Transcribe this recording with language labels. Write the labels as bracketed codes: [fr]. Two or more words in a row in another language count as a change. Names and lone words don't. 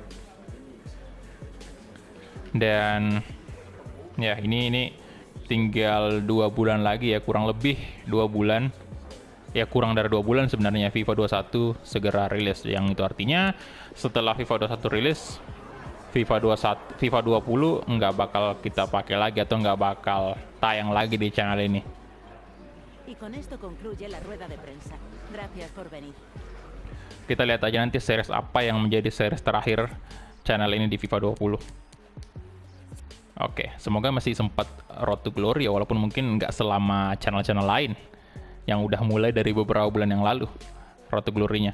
[id] Dan ya ini tinggal 2 bulan lagi ya, kurang lebih 2 bulan ya, kurang dari 2 bulan sebenarnya FIFA 21 segera rilis, yang itu artinya setelah FIFA 21 rilis, FIFA 20 nggak bakal kita pakai lagi atau nggak bakal tayang lagi di channel ini. [es] Y con esto concluye la rueda de prensa. Gracias por venir. [id] Kita lihat aja nanti series apa yang menjadi series terakhir channel ini di FIFA 20. Oke, semoga masih sempat Road to Glory ya, walaupun mungkin nggak selama channel-channel lain yang udah mulai dari beberapa bulan yang lalu Road to Glory-nya.